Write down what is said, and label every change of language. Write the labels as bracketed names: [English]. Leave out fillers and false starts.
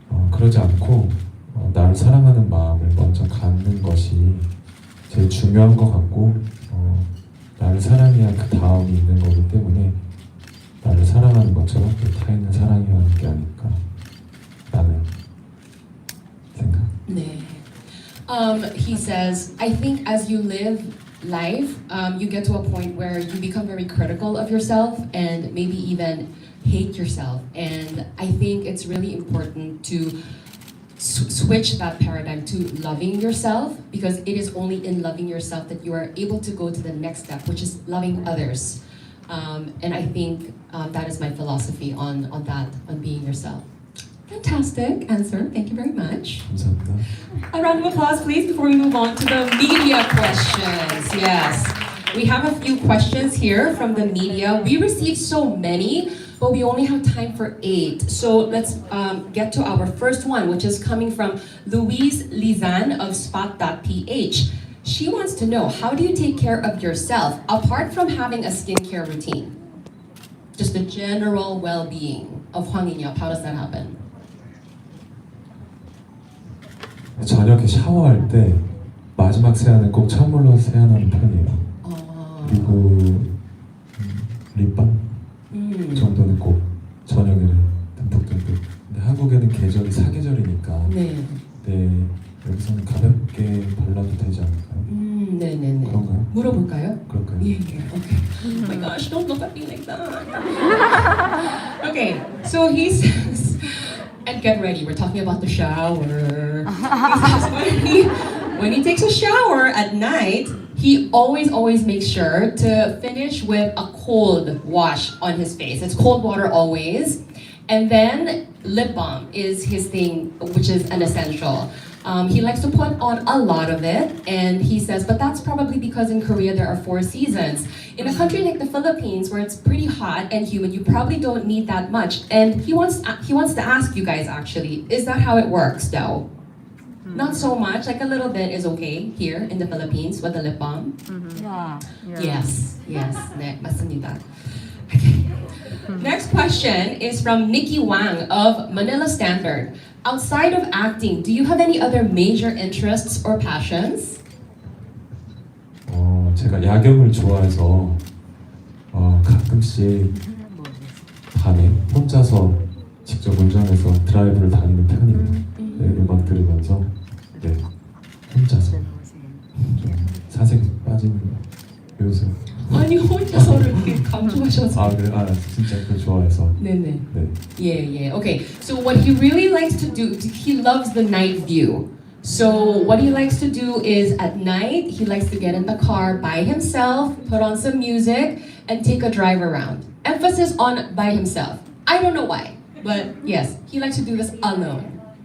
[Korean] 그러지 않고 나를 사랑하는 마음을 먼저 갖는 것이 제일 중요한 것 같고 나를 사랑해야 그 다음이 있는 거기 때문에 나를 사랑하는 것처럼 또 타인을 사랑해야 하는 게 아닐까 라는 생각. 네. [English] He says, I think as you live life, you get to a point where you become very critical of yourself and maybe even hate yourself. And I think it's really important to switch that paradigm to loving yourself, because it is only in loving yourself that you are able to go to the next step, which is loving others. And I think that is my philosophy on that, on being yourself. Fantastic answer. Thank you very much. [Korean] 감사합니다. [English] A round of applause, please, before we move on to the media questions. Yes, we have a few questions here from the media. We received so many, but we only have time for 8. So let's get to our first one, which is coming from Louise Lizan of Spot.ph. She wants to know, how do you take care of yourself apart from having a skincare routine? Just the general well-being of Hwang In Youp. How does that happen? [Korean] 저녁에 샤워할 때 마지막 세안은 꼭 찬물로 세안하는 편이에요. 그리고 립밤 정도는 꼭 저녁에는 듬뿍듬뿍. 근데 한국에는 계절이 사계절이니까 네. 네, 여기서는 가볍게 발라도 되지 않을까요? 네네네. 그런가요? 물어볼까요? 그럴까요? [English] Yeah, yeah, okay. Oh my gosh, don't look at me like that. Okay, so he says, and get ready, we're talking about the shower. He says when he takes a shower at night, he always makes sure to finish with a cold wash on his face. It's cold water always. And then lip balm is his thing, which is an essential. He likes to put on a lot of it, and he says, but that's probably because in Korea there are 4 seasons. In a country like the Philippines, where it's pretty hot and humid, you probably don't need that much. And he wants to ask you guys, actually, is that how it works though? Not so much, like a little bit is okay here in the Philippines with the lip balm. Yeah. Yes, [Korean] 네, 맞습니다. [English] Okay. Next question is from Nikki Wang of Manila Standard. Outside of acting, do you have any other major interests or passions? [Korean] 제가 야경을 좋아해서 가끔씩 밤에 혼자서 직접 운전해서 드라이브를 다니는 편이에요. 네, 음악 들으면서 네, 혼자서 좀 사색에 빠지는 요새. 아니 혼자서를 이렇게 감동하셔서. 그래? 진짜 그걸 좋아해서. 네네. 네. [English] Yeah. Okay. So what he really likes to do, he loves the night view. So what he likes to do is at night, he likes to get in the car by himself, put on some music, and take a drive around. Emphasis on by himself. I don't know why, but yes, he likes to do this alone.